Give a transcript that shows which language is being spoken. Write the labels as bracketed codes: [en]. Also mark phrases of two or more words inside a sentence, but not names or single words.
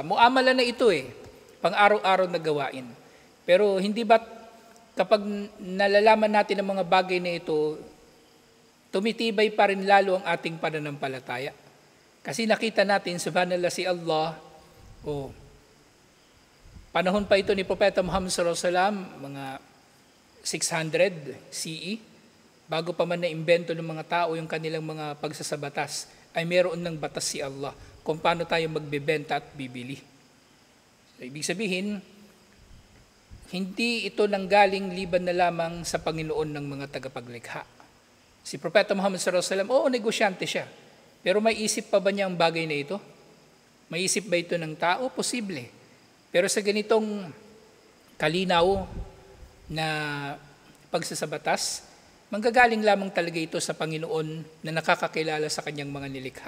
[tl] Muamala na ito pang-araw-araw na gawain. Pero hindi ba kapag nalalaman natin ang mga bagay na ito, tumitibay pa rin lalo ang ating pananampalataya. Kasi nakita natin, subhanallah, si Allah, panahon pa ito ni Propeta Muhammad [ar] صلى الله عليه وسلم, [tl] mga 600 CE, bago pa man na-imbento ng mga tao yung kanilang mga pagsasabatas, ay meron ng batas si Allah kung paano tayo magbebenta at bibili. So, ibig sabihin, hindi ito nanggaling liban na lamang sa Panginoon ng mga tagapaglikha. Si Propeta Muhammad [ar] صلى الله عليه وسلم, [tl] negosyante siya. Pero may isip pa ba niya ang bagay na ito? May isip ba ito ng tao? Posible. Pero sa ganitong kalinaw na pagsasabatas, manggagaling lamang talaga ito sa Panginoon na nakakakilala sa kanyang mga nilikha.